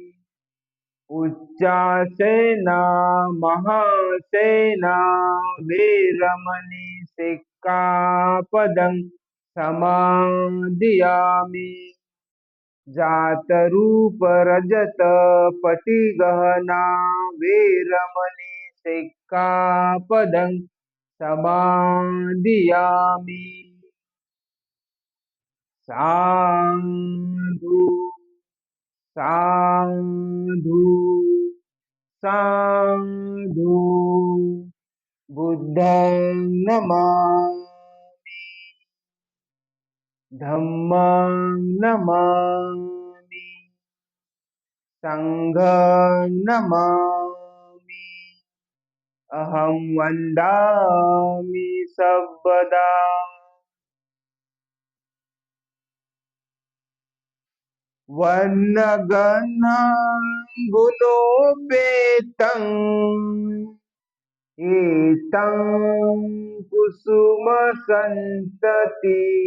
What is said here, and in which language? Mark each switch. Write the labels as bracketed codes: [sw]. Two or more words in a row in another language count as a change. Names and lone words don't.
[pi] उच्चासेना महासेना वीरमणि सिक्खापदं समादियामि जात रूप रजत पटि गहना वीरमणि सिक्खापदं समादियामि साधु साधु साधु बुद्धं नमामि धम्मं नमामि संघं नमामि अहं वन्दामि सर्वदा वर्णगणं गुणोपेतं एतं कुसुमसन्तति